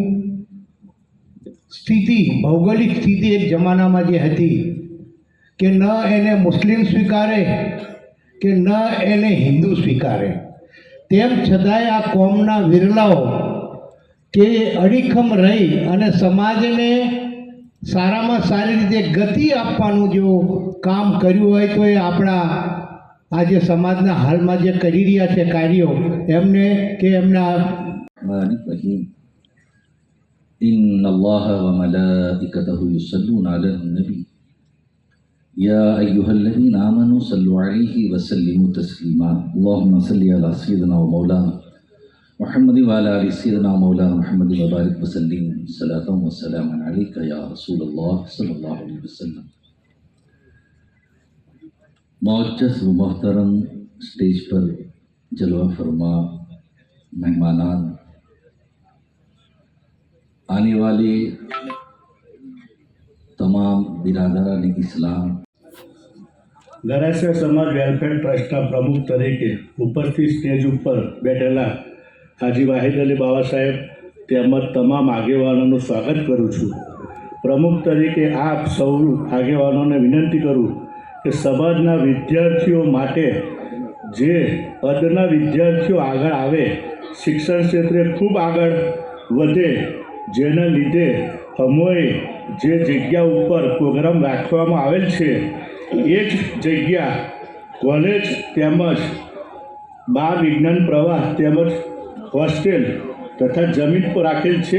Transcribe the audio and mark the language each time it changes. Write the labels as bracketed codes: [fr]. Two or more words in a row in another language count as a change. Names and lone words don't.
[gu] સ્થિતિ, ભૌગોલિક સ્થિતિ એક જમાનામાં જે હતી કે ન એને મુસ્લિમ સ્વીકારે કે ન એને હિન્દુ સ્વીકારે, તેમ છતાંય આ કોમના વિરલાઓ કે અડીખમ રહી અને સમાજને સારામાં સારી રીતે ગતિ આપવાનું જો કામ કર્યું હોય તો એ આપણા આજે સમાજના હાલમાં જે કરી રહ્યા છે કાર્યો એમને કે એમના [ar] إن الله وملائكته يصلون على النبي يا أيها الذين آمنوا صلوا عليه وسلموا تسليما اللهم صل على سيدنا ومولانا محمد وعلى آل سيدنا ومولانا محمد وبارك وسلم صلاة وسلاما عليك يا رسول الله صلى الله عليه وسلم। [ur] معزز و محترم اسٹیج پر جلوہ فرما مہمانان، آنے والے تمام برادران اسلام, [gu] ગરાસિયા સમાજ વેલફેર ટ્રસ્ટના પ્રમુખ તરીકે ઉપરથી સ્ટેજ ઉપર બેઠેલા હાજી વાહિદ અલી બાવા સાહેબ તેમજ તમામ આગેવાનોનું સ્વાગત કરું છું। પ્રમુખ તરીકે આપ સૌ આગેવાનોને વિનંતી કરું કે સમાજના વિદ્યાર્થીઓ માટે જે અદના વિદ્યાર્થીઓ આગળ આવે, શિક્ષણ ક્ષેત્રે ખૂબ આગળ વધે, જેના લીધે અમોએ જે જગ્યા ઉપર પ્રોગ્રામ રાખવામાં આવેલ છે એ જ જગ્યા કોલેજ તેમજ બાળ વિજ્ઞાન પ્રવાહ તેમજ હોસ્ટેલ તથા જમીન પર રાખેલ છે।